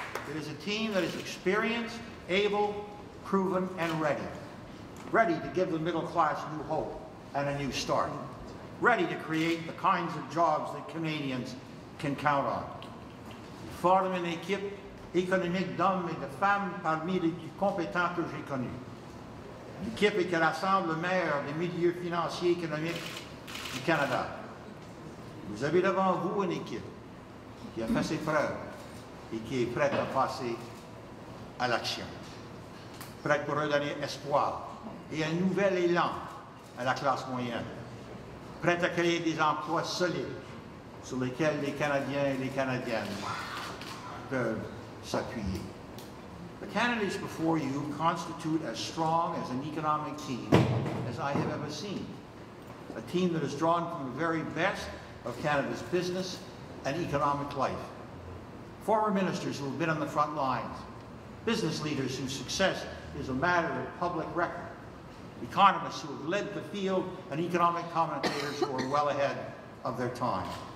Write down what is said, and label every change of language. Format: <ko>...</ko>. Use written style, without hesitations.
<en>It is a team that is experienced, able, proven, and ready. Ready to give the middle class new hope and a new start. Ready to create the kinds of jobs that Canadians can count on.</en> <fr>Forme une équipe économique d'hommes et de femmes parmi les plus compétents que j'ai connus. Une équipe qui rassemble le meilleur des milieux financiers et économiques du Canada. Vous avez devant vous une équipe qui a fait ses preuves et qui est prête à passer à l'action. Prête pour redonner espoir et un nouvel élan à la classe moyenne. Prête à créer des emplois solides sur lesquels les Canadiens et les Canadiennes peuvent s'appuyer.</fr> <en>The candidates before you constitute as strong as an economic team as I have ever seen. A team that is drawn from the very best of Canada's business and economic life. Former ministers who have been on the front lines, business leaders whose success is a matter of public record, economists who have led the field, and economic commentators who are well ahead of their time.</en>